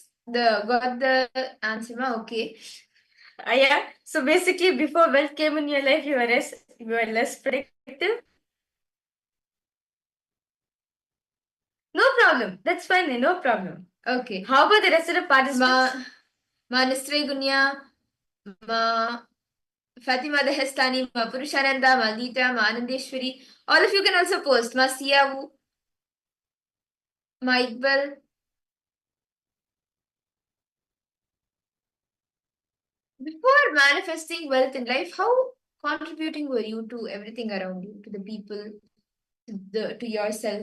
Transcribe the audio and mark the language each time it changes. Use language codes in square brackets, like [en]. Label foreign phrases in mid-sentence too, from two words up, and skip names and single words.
[en] Got the answer, okay. Yeah. So basically, before wealth came in your life, you were less predictive. No problem. That's fine. No problem. Okay. How about the rest of the participants? Ma Nistre Gunya, Ma Fatima the Hestani, Ma Purushananda, Ma Lita, Ma Anandeshwari. All of you can also post. Ma Siyavu, Ma Iqbal. Before manifesting wealth in life, how contributing were you to everything around you, to the people, to yourself?